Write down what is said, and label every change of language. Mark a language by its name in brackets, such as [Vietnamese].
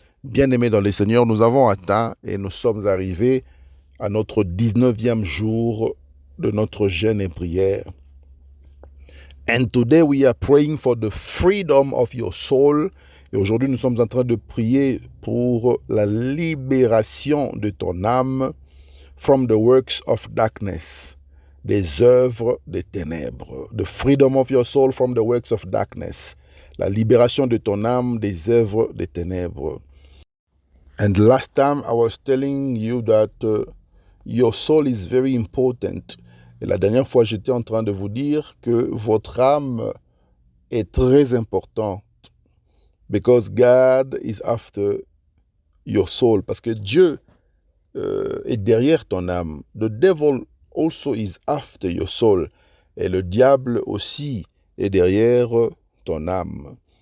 [French] Bien-aimés dans le Seigneur, nous avons atteint et nous sommes arrivés à notre 19e jour de notre jeûne et prière. [English] And today we are praying for the freedom of your soul. [French] Et aujourd'hui, nous sommes en train de prier pour la libération de ton âme [English] from the works of darkness, [French] des œuvres des ténèbres. [English] The freedom of your soul from the works of darkness. [French] La libération de ton âme des œuvres des ténèbres. [English] And last time I was telling you that your soul is very important. [French] Et la dernière fois, j'étais en train de vous dire que votre âme est très importante. [English] Because God is after your soul. [French] Parce que Dieu est derrière ton âme. [English] The devil also is after your soul. [French] Et le diable aussi est derrière ton âme.